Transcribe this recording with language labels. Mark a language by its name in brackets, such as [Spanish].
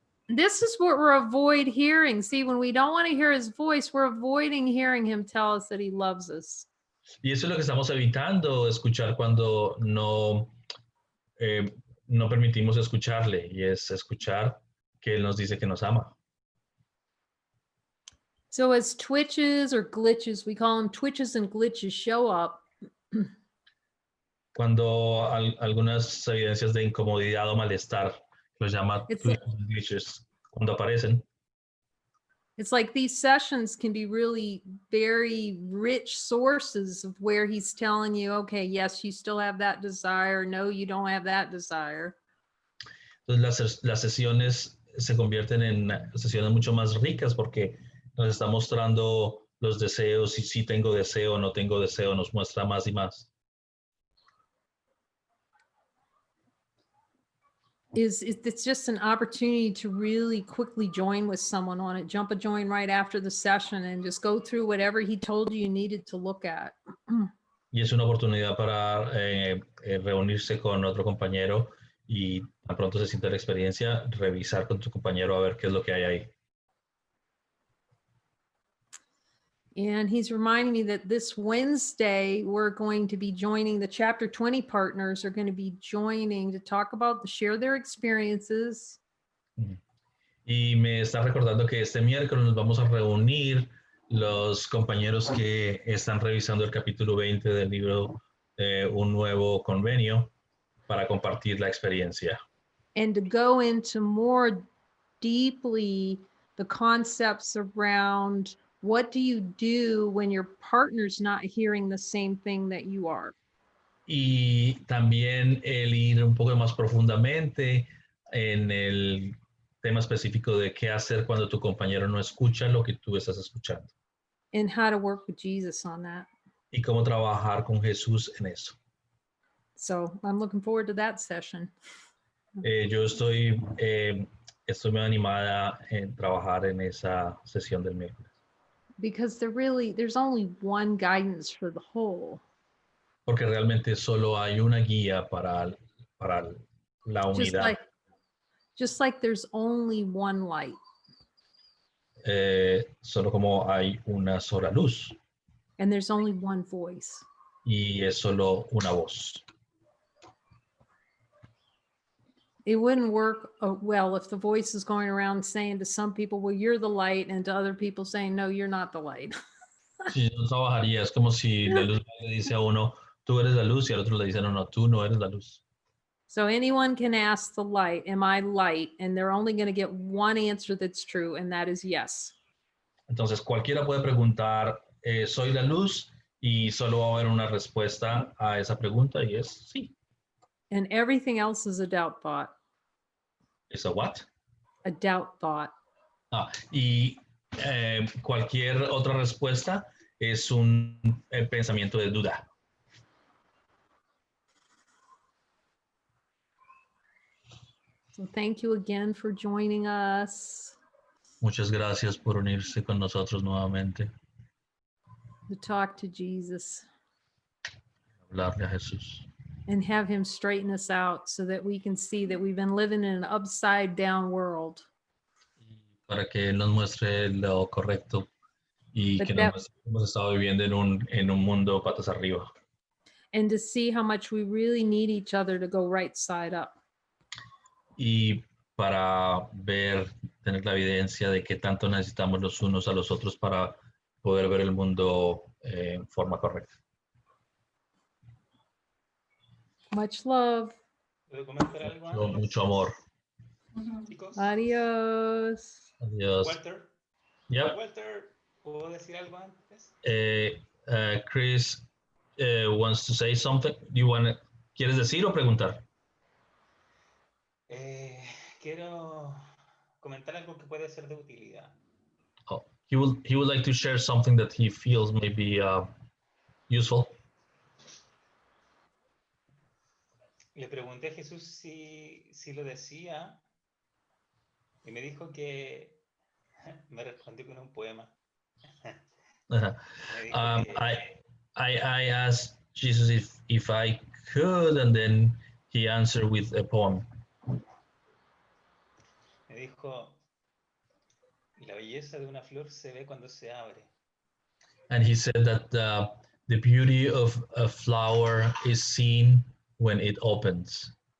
[English] This is what we're avoid hearing. See, when we don't want to hear his voice, we're avoiding hearing him tell us that he loves us. [Spanish] Y eso es lo que estamos evitando escuchar cuando no permitimos escucharle, y es escuchar que Él nos dice que nos ama. [English] So as twitches or glitches, we call them twitches and glitches, show up, [Spanish] Cuando algunas evidencias de incomodidad o malestar, los llama [English] It's [Spanish] glitches, cuando aparecen, [English] it's like these sessions can be really very rich sources of where he's telling you, okay, yes, you still have that desire. No, you don't have that desire. [Spanish] entonces las sesiones se convierten en sesiones mucho más ricas porque nos está mostrando los deseos, y si tengo deseo o no tengo deseo, nos muestra más y más. [English] It's just an opportunity to really quickly join with someone on it, jump a join right after the session and just go through whatever he told you needed to look at. [Spanish] Y es una oportunidad para reunirse con otro compañero y tan pronto se sienta la experiencia, revisar con tu compañero a ver qué es lo que hay ahí. [English] And he's reminding me that this Wednesday, we're going to be joining, the chapter 20 partners are going to be joining to talk about, share their experiences. [Spanish] Y me está recordando que este miércoles nos vamos a reunir los compañeros que están revisando el capítulo 20 del libro Un Nuevo Convenio para compartir la experiencia. [English] And to go into more deeply the concepts around what do you do when your partner's not hearing the same thing that you are. [Spanish] Y también el ir un poco más profundamente en el tema específico de qué hacer cuando tu compañero no escucha lo que tú estás escuchando. [English] And how to work with Jesus on that. [Spanish] Y cómo trabajar con Jesús en eso. [English] So I'm looking forward to that session. [Spanish] Yo estoy muy animada en trabajar en esa sesión del miércoles. [English] Because there's only one guidance for the whole. [Spanish] Porque realmente solo hay una guía para la unidad. [English] Just like there's only one light. [Spanish] Solo como hay una sola luz. [English] And there's only one voice. [Spanish] Y es solo una voz. [English] It wouldn't work well if the voice is going around saying to some people, well, you're the light, and to other people saying, no, you're not the light. [Spanish] Sí, no trabajaría. Es como si la luz le dice a uno, tú eres la luz, y al otro le dice, no, no, tú no eres la luz. [English] So anyone can ask the light, am I light? And they're only going to get one answer that's true, and that is yes. [Spanish] Entonces cualquiera puede preguntar, ¿soy la luz? Y solo va a haber una respuesta a esa pregunta y es sí. [English] And everything else is a doubt thought. [Spanish] ¿Es a [English] what? A doubt thought. [Spanish] Y cualquier otra respuesta es un pensamiento de duda. [English] So thank you again for joining us. [Spanish] Muchas gracias por unirse con nosotros nuevamente. [English] To talk to Jesus [Spanish] Hablarle a Jesús. [English] and have him straighten us out so that we can see that we've been living in an upside down world. [Spanish] Para que Él nos muestre lo correcto y que nos muestre que hemos estado viviendo en un mundo patas arriba. [English] And to see how much we really need each other to go right side up. [Spanish] Y para tener la evidencia de que tanto necesitamos los unos a los otros para poder ver el mundo en forma correcta. [English] Much love. [Spanish] ¿Puedo comentar algo antes? Mucho amor. Chicos, Adios. Adiós. Walter, [English] Yep. [Spanish] Walter, ¿puedo decir algo antes? [English] Chris wants to say something. [Spanish] ¿Quieres decir o preguntar? Quiero comentar algo que puede ser de utilidad. [English] Oh, he would like to share something that he feels may be useful. [Spanish] Le pregunté a Jesús si lo decía y me dijo que me respondió con un poema. Uh-huh. Me dijo que, [English] I asked Jesus if I could, and then he answered with a poem. [Spanish] me dijo, la belleza de una flor se ve cuando se abre. [English] And he said that the beauty of a flower is seen when it opens.